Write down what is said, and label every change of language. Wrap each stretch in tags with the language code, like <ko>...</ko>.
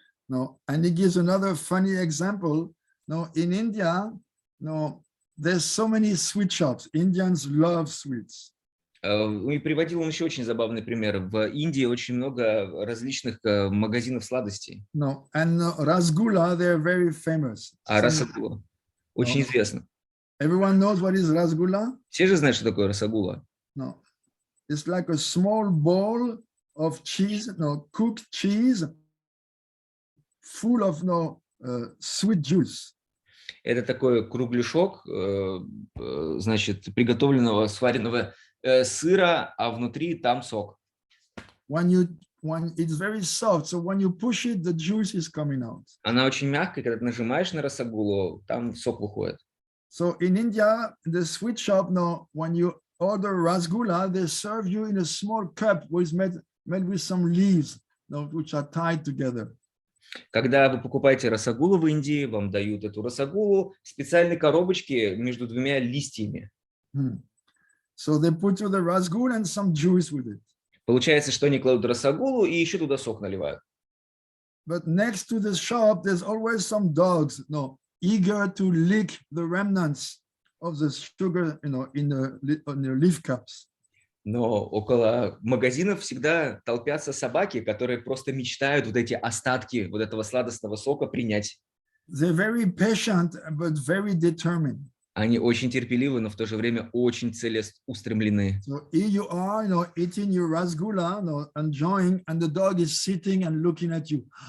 <en>No. And he gives another funny example. No, in India, there's so many sweet shops. Indians love sweets.</en> <ru>И приводил он еще очень забавный пример. В Индии очень много различных магазинов сладостей.</ru> <en>No, and rasgulla, they're very famous.</en> <ru>А расагула очень известно.</ru> <en>Everyone knows what is rasgulla?</en> <ru>Все же знают, что такое расагула.</ru> <en>No, it's like a small bowl of cheese, cooked cheese, full of sweet juice.</en> <ru>Это такой кругляшок, значит, приготовленного, сваренного сыра, а внутри там сок.</ru> <en>When it's very soft, so when you push it, the juice is coming out.</en> <ru>Она очень мягкая, когда ты нажимаешь на расагулу, там сок выходит.</ru> <en>So in India, the sweet shop, when you order rasgulla, they serve you in a small cup, which is made with some leaves, which are tied together.</en> <ru>Когда вы покупаете расагулу в Индии, вам дают эту расагулу в специальной коробочке между двумя листьями.</ru> <en>So they put you the rasgul and some juice with it.</en> <ru>Получается, что они кладут расагулу и еще туда сок наливают.</ru> <en>But next to the shop, there's always some dogs, eager to lick the remnants of the sugar, in the leaf cups.</en> <ru>Но около магазинов всегда толпятся собаки, которые просто мечтают вот эти остатки вот этого сладостного сока принять.</ru> <en>They're very patient, but very determined.</en> <ru>Они очень терпеливы, но в то же время очень целеустремлены.</ru> <en>So here you are, eating your rasgulla, enjoying, and the dog is sitting and looking at you.</en>